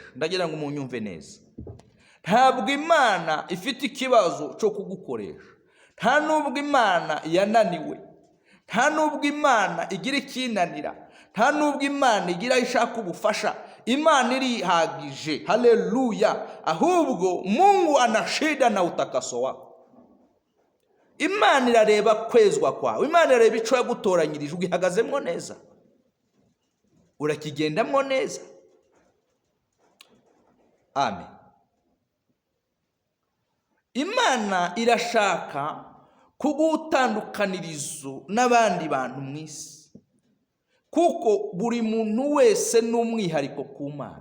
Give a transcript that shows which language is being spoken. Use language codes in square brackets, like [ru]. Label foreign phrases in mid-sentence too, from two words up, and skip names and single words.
[rw] Ndagira ngo munyumve neza. Ntabwo Imana ifite ikibazo cyo kugukoresha. Nta nubwo Imana yananiwe, nta nubwo Imana igira ikinanira, nta nubwo Imana igira ishaka ubufasha. Imana irihagije. Haleluya. [sw] Ahubwo Mungu ana shida na utakaso wako. [rw] Imana irareba kwezwa kwawe, Imana irareba icyo yagutoranyirije, ugihagazemo neza, urakigendamo neza. Amen. Imana irashaka kugutandukanirizo n'abandi bantu mu isi, kuko buri muntu wese ni umwihariko ku Mana.